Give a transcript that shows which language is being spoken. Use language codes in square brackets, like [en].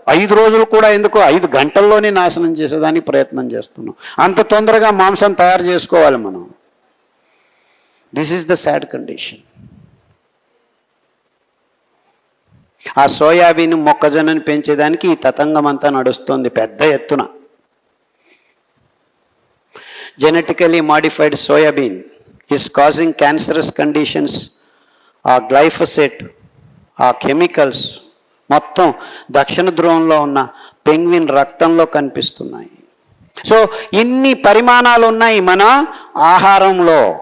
[te] 5 రోజులు కూడా ఎందుకు, 5 గంటల్లోనే నాశనం చేసేదానికి ప్రయత్నం చేస్తున్నాం. అంత తొందరగా మాంసం తయారు చేసుకోవాలి మనం. [en] This is the sad condition. [te] ఆ సోయాబీన్ మొక్కజొన్నను పెంచేదానికి ఈ తతంగం అంతా నడుస్తుంది పెద్ద ఎత్తున. [en] genetically modified soybean is causing cancerous conditions [te] ఆ గ్లైఫోసేట్, ఆ కెమికల్స్ మొత్తం దక్షిణ ధ్రువంలో ఉన్న పెంగ్విన్ రక్తంలో కనిపిస్తున్నాయి. సో ఇన్ని పరిమాణాలు ఉన్నాయి మన ఆహారంలో.